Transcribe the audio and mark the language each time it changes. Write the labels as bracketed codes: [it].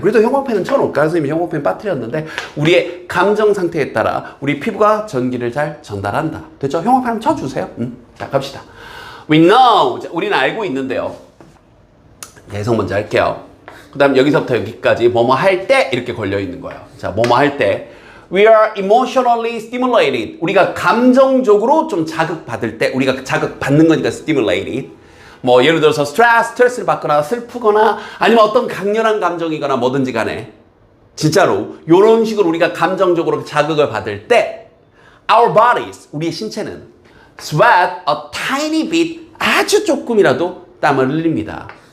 [ko] 그래도 형광펜은 쳐놓을까? 선생님이 형광펜 빠뜨렸는데 우리의 감정 상태에 따라 우리 피부가 전기를 잘 전달한다. 됐죠? 형광펜 한번 쳐주세요. 자, 갑시다. [en] We know. [ko] 우리는 알고 있는데요. 해석 먼저 할게요. 그 다음 여기서부터 여기까지 뭐뭐 할 때 이렇게 걸려 있는 거예요. 자, 뭐뭐 할 때. [en] We are emotionally stimulated. [ko] 우리가 감정적으로 좀 자극받을 때, 우리가 자극받는 거니까 stimulated. 뭐 예를 들어서 스트레스를 받거나 슬프거나 아니면 어떤 강렬한 감정이거나 뭐든지 간에 진짜로 이런 식으로 우리가 감정적으로 자극을 받을 때 our bodies, 우리의 신체는 [en] sweat a tiny bit, [ko] 아주 조금이라도 땀을 흘립니다.